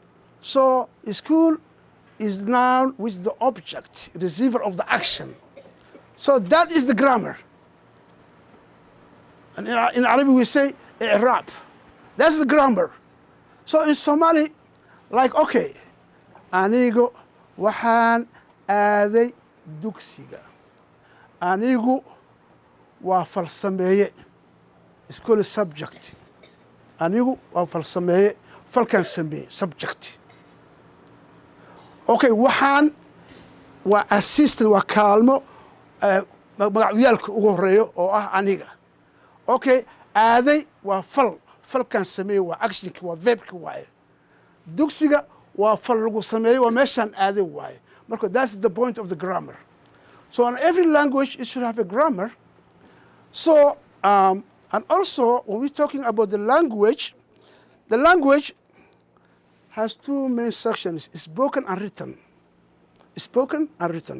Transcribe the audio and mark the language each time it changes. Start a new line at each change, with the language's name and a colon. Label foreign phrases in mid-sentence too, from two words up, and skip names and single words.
English: So school is noun with the object, receiver of the action. So that is the grammar. And in Arabic we say i'rab. That's the grammar. So in Somali, like,
Somali: okay, anigu waxaan aaday dugsiga. Anigu waa falsameeye.
English: It's called a subject.
Somali: Anigu waa falsameeye, falkan sameeye, subject. Okay, waxaan waa assistant, waa kaalmo magacyaalka ugu horeeyo oo ah aniga. Okay, aaday waa falkan sameeye, waa actionki, waa verbki waaye. Dugsiga waa fal lagu sameeye, waa meeshaan aaday waaye.
English: Marka that's the point of the grammar. So in every language it should have a grammar. So and also when we're talking about the language has two main sections: spoken and written. Spoken and written.